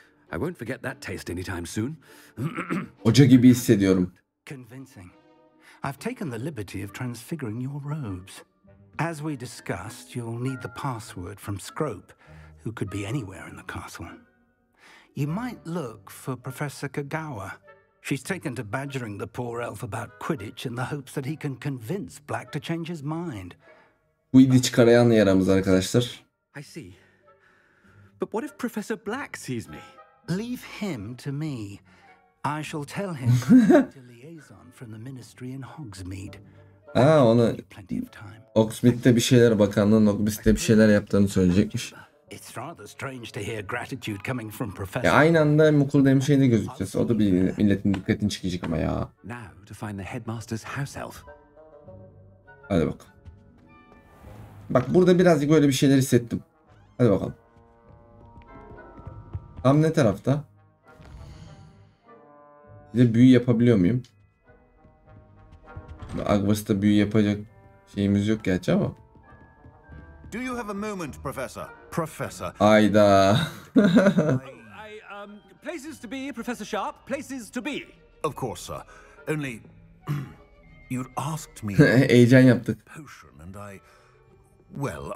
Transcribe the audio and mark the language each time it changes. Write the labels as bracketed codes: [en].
[en] I won't forget that taste anytime soon. [tr] Hoca gibi hissediyorum. [en] Convincing. I've taken the liberty of transfiguring your robes. As we discussed, you'll need the password from Scrope, who could be anywhere in the castle. You might look for Professor Kagawa. She's taken to badgering the poor elf about Quidditch in the hopes that he can convince Black to change his mind. [tr] Bu idiç karayan yaramız arkadaşlar. [en] I see. But what if Professor Black sees me? Leave him to me. I shall tell him to liaison from the ministry in Hogsmeade. [tr] Aa, onu [en] Plenty of time. [tr] Hogsmeade'de bir şeyler, bakanlığın Hogsmeade'de bir şeyler yaptığını söyleyecekmiş. [en] It's rather strange to hear gratitude coming from Professor. [tr] Ya aynı anda hem okulda hem şeyde gözükeceğiz. O da bir milletin dikkatini çekecek ama ya. [en] Now to find the headmaster's house elf. [tr] Hadi bakalım. Bak burada birazcık böyle bir şeyler hissettim. Hadi bakalım. Tam ne tarafta? Bir de büyü yapabiliyor muyum? Hogwarts'ta büyü yapacak şeyimiz yok gerçi ama. [en] Do you have a moment, Professor? Professor. Ayda. Places to be, Professor Sharp. Places to be. Of course, sir. Only you'd asked me [tr] Heyecan yaptık. [en] potion and I well,